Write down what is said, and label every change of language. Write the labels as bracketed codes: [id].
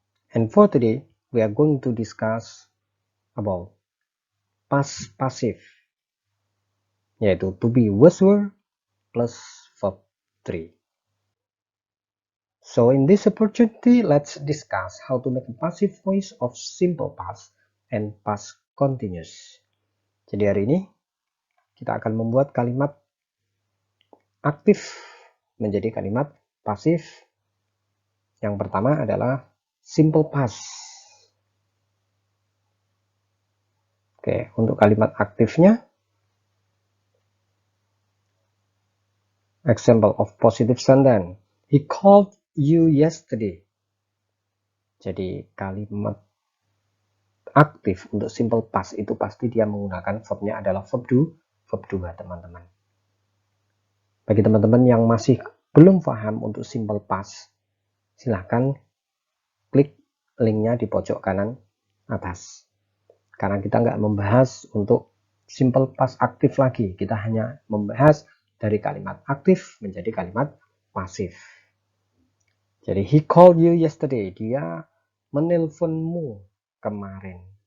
[en] And for today, we are going to discuss about past passive, [id] yaitu [en] to be was, were plus verb 3. So in this opportunity, let's discuss how to make a passive voice of simple past and past continuous. [id] Jadi hari ini kita akan membuat kalimat aktif menjadi kalimat pasif. Yang pertama adalah simple past. Oke, untuk kalimat aktifnya, [en] example of positive sentence. He called you yesterday. [id] Jadi kalimat aktif untuk simple past itu pasti dia menggunakan verbnya adalah verb 2, teman-teman. Bagi teman-teman yang masih belum paham untuk simple past, silahkan klik linknya di pojok kanan atas. Karena kita nggak membahas untuk simple past aktif lagi, kita hanya membahas dari kalimat aktif menjadi kalimat pasif. Jadi [en] he called you yesterday, [id] dia menelponmu kemarin.